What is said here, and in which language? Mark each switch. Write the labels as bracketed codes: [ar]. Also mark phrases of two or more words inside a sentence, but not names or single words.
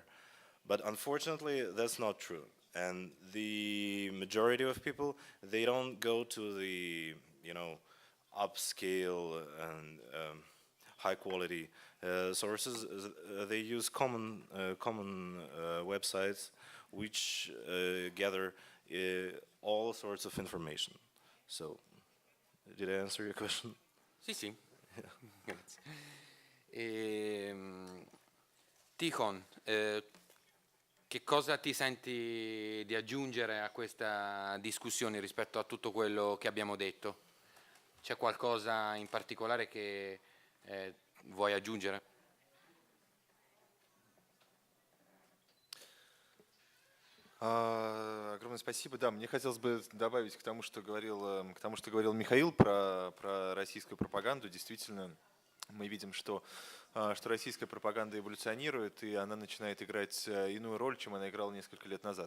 [en] But unfortunately, that's not true. And the majority of people, they don't go to the, upscale and high quality sources. They use common websites which gather all sorts of information. So, did I answer your question? [it] Sì. Grazie. Tikhon, che cosa ti senti di aggiungere a questa discussione rispetto a tutto quello che abbiamo detto? C'è qualcosa in particolare che vuoi aggiungere? [ru] Огромное спасибо. Да, мне хотелось бы добавить к тому, что говорил Михаил про российскую пропаганду. Действительно, мы видим, что российская пропаганда эволюционирует, и она начинает играть иную роль, чем она играла несколько лет назад.